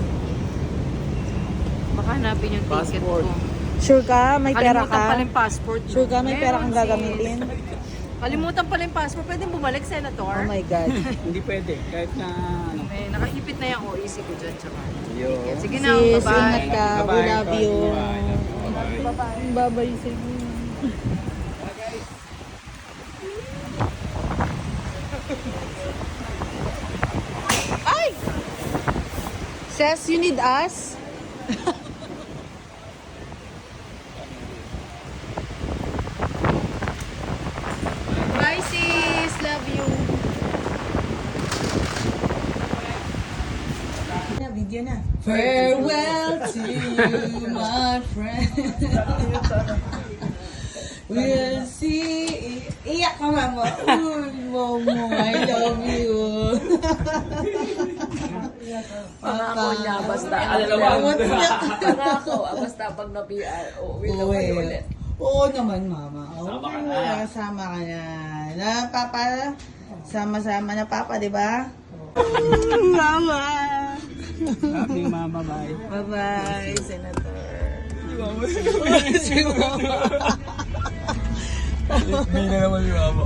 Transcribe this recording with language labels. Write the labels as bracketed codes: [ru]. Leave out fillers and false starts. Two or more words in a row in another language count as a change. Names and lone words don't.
[tl] Baka hanapin yung ticket ko. Passport. Sure ka? May pera Kalimutan pala ka? yung passport. Sure ka? May pera kang Meron, sis. gagamitin? Kalimutan pala yung passport. Pwede bumalik, Senator? [en] Oh my God. [tl] Hindi pwede. Kahit na ano. May nakaipit na yung OEC ko dyan. Tsaka. Yo. Sige na, Sis, [en] bye-bye. [tl] ingat ka. [en] We Bye-bye. love you. Bye-bye. [tl] Bye-bye sa inyo. Ay! [en] Says you need us? Bye sis! Love you! [tl] Video na. [en] Farewell to you, my friend. We'll see. [tl] Iyak ka, [en] mama. Momo, I love you. [tl] Pangako niya, basta. Pangako, basta pag na-PR, uwi ulit. Oo naman, mama. Sama ka na. Na, papa? Sama-sama na, papa, di ba? Mama! [en] Happy mama, bye. Bye-bye, Senator. [tl] Si mama. Hindi na naman yung mama.